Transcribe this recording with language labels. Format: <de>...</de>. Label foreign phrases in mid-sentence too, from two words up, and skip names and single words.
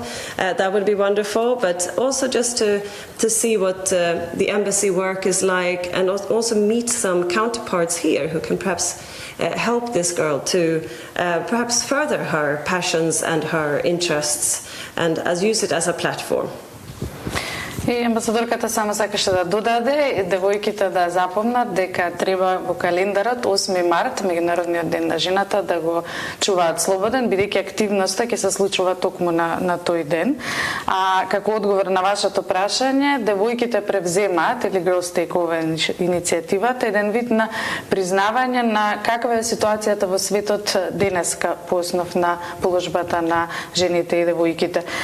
<en>That would be wonderful, but also just to see what the embassy work is like, and also meet some counterparts here who can perhaps help this girl to perhaps further her passions and her interests, and use it as a platform.</en> <mk>И амбасадорката само сакаше да додаде девојките да запомнат дека треба во календарот 8 март, меѓународниот ден на жената, да го чуваат слободен, бидејќи активноста ќе се случува токму на тој ден. А како одговор на вашето прашање, девојките превземаат, или Girls Takeover иницијативата, еден вид на признавање на каква е ситуацијата во светот денеска по основ на положбата на жените и девојките.</mk>